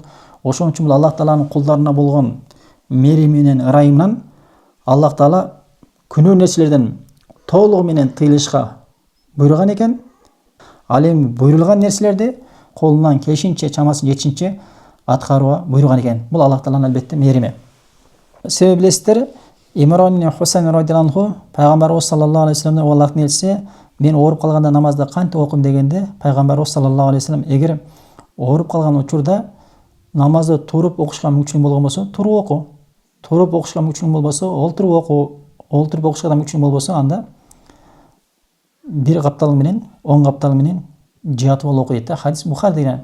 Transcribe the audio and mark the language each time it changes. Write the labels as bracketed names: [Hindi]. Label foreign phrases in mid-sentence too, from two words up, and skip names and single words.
[Kyrgyz] Ошон үчүн бул Аллах Тааланын кулдарына болгон мерими менен, ырайымынан Аллах Таала күнөө нерселерден толугу менен тыйылышка буйруган экен. Ал эми буйрулган нерселерди колунан келишинче, чамасын жетишинче аткарууга буйруган экен. Бул Аллах Тааланын албетте мерими. Себеби билесиздер, Имран ибн Хусайн радияллаху пайгамбарыбыз [Arabic] صلى الله عليه وسلم [Kyrgyz] Аллахтын элчиси, мен ооруп калганда намазды кантип окуйм дегенде, пайгамбарыбыз [Arabic] صلى الله عليه وسلم, [Kyrgyz] эгер ооруп калган учурда намазды туруп окушка мүмкүн болгон болсо, туруп оку. Туруп окушка мүмкүн болбосо, олтуруп оку. Олтуруп окушка да мүмкүн болбосо, анда бир каптал менен, 10 каптал менен жыятып алып окуйт да. Хадис Бухариден.